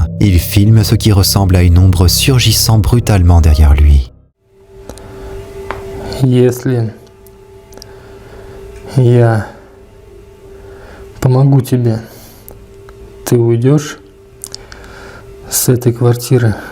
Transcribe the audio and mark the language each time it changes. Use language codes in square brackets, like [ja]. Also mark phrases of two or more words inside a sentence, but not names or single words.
[fr] il filme ce qui ressemble à une ombre surgissant brutalement derrière lui. [ru] Если я помогу тебе, ты уйдешь с этой квартиры.